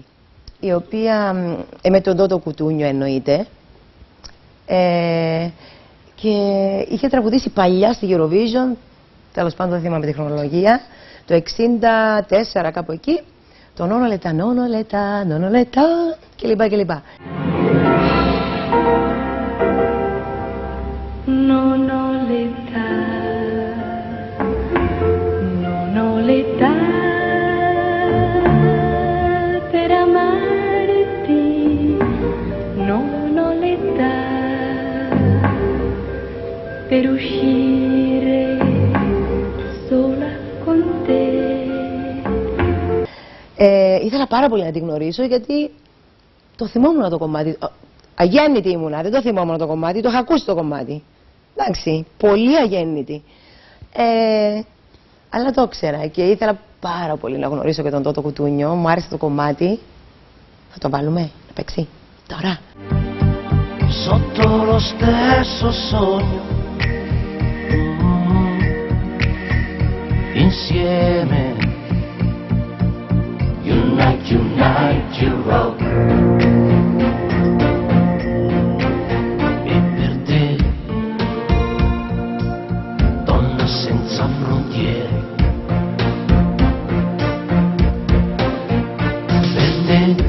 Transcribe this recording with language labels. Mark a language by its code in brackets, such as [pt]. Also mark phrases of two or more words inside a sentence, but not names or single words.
[el] Η οποία με τον Τότο Κουτούνιο εννοείται. Και είχε τραγουδήσει παλιά στη Eurovision, τέλος πάντων δεν θυμάμαι τη χρονολογία, το 64 κάπου εκεί, το [it] non ho l'età, non ho l'età, non ho l'età [el] κλπ. Κλπ. [it] Nonno l'età, non ho l'età per amarti, non ho l'età per uscire sola con te. [el] Ήθελα πάρα πολύ να την γνωρίσω γιατί το θυμόμουν το κομμάτι. Αγέννητη ήμουνα, δεν το θυμόμουν το κομμάτι, το είχα ακούσει το κομμάτι. Εντάξει, πολύ αγέννητη. Αλλά το ήξερα και ήθελα πάρα πολύ να γνωρίσω και τον Τότο Κουτούνιο. Μου άρεσε το κομμάτι. Θα το βάλουμε, να παίξει. Τώρα. [it] Sotto lo stesso sogno, insieme, unite, unite, [en] you rock. [it] Senza frontiere, per te